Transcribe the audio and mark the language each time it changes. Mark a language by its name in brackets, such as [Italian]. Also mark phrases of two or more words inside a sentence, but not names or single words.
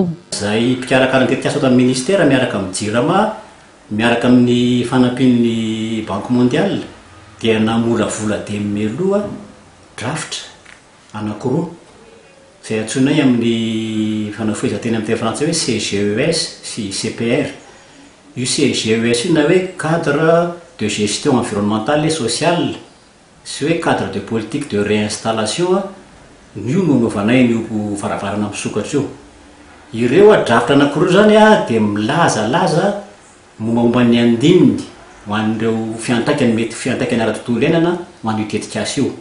[Malagasy] Zay mpikarakara ny tetikasa tamin'ny ministera miaraka amin'ny jirama miaraka amin'ny fanampian'ny Banque mondiale dia namora vola demeloa draft anankiroa izay antsoinay amin'ny fanafoezanteny amin'ny teny frantsay hoe CGES sy CPR. Io CGES io na hoe [French] cadre de gestion environnementale et sociale [Malagasy] sy hoe [French] cadre de politique de réinstallation [Malagasy] io no novanay io varavarana misokatra io. Ireo draft anankiroa zany dia milazalaza momba ny andininy ho an'ireo fiantraikany mety fiantraikany ara-tontolo iainana ho an'io tetikasa io.